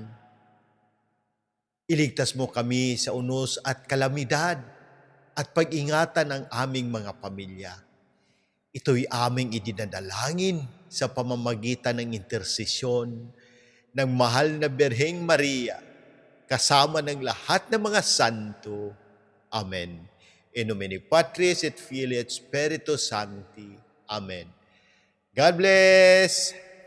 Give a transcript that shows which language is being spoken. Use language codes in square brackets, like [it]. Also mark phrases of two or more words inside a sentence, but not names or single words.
[tl] Iligtas mo kami sa unos at kalamidad at pag-ingatan ang aming mga pamilya. Ito'y aming idinadalangin sa pamamagitan ng intersesyon ng mahal na Birheng Maria, kasama ng lahat ng mga santo. Amen. [la] In nomine Patris et Filii et Spiritus Sancti. [en] Amen. God bless!